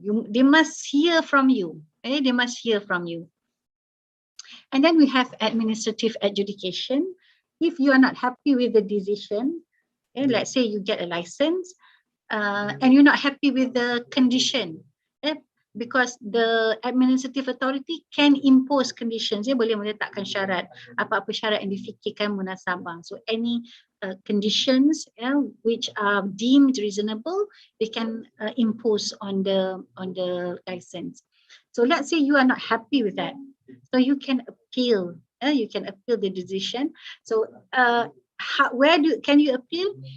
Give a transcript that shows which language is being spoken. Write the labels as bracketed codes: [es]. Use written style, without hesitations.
[en] They must hear from you. They must hear from you. And then we have administrative adjudication. If you are not happy with the decision, let's say you get a license and you're not happy with the condition, because the administrative authority can impose conditions. [ms] Dia boleh meletakkan syarat, apa-apa syarat yang difikirkan munasabah. [en] So any conditions which are deemed reasonable, they can impose on the license. So let's say you are not happy with that, so you can appeal. You can appeal the decision. So can you appeal?